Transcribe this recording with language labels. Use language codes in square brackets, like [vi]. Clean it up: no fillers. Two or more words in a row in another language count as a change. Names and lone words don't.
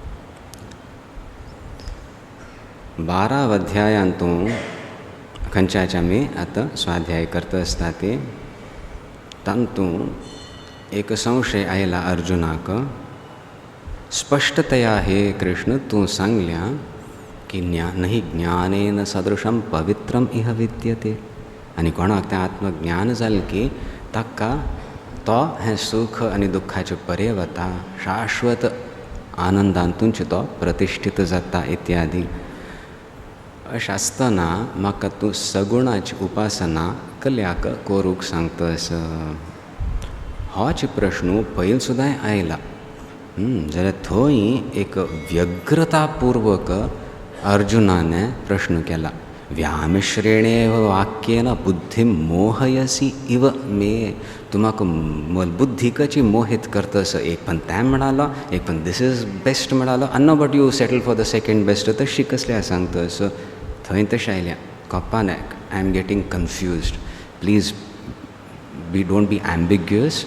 [kok] 12 अध्यायांत तूं खंयच्याच आमी आतां स्वाध्याय करता आसता ती तातूं एक संशय आयला अर्जुनाक स्पष्टतया हे कृष्ण तूं सांगल्या की [sa] नहि ज्ञानेन सदृशं पवित्रम इह विद्यते [kok] आनी कोणाक तें आत्मज्ञान जालें की ताका तो हें सुख आनी दुख्खाची पर्य वता, शाश्वत आनंदांतूच तो प्रतिश्ठीत जाता इत्यादी. अशें आसतना म्हाका तूं सगुणाची उपासना कल्याक करूंक सांगतस. होच प्रश्न पयलीं सुद्दां आयला. जाल्यार थंय एक व्यग्रतापूर्वक अर्जुनान प्रश्न केला. [sa] व्यामिश्रेणेव वाक्येन बुद्धिं मोहयसी इव मे. [kok] तूं म्हाका बुद्धी कशी मोहित करतस. एक पण तें म्हणालो, एक पण [en] this is best [kok] म्हणालो, आनी [en] no but you settle for the second best. [kok] तशी कसल्या सांगतस. थंय तशें आयल्या कोपान. [en] I am getting confused. Please don't be ambiguous.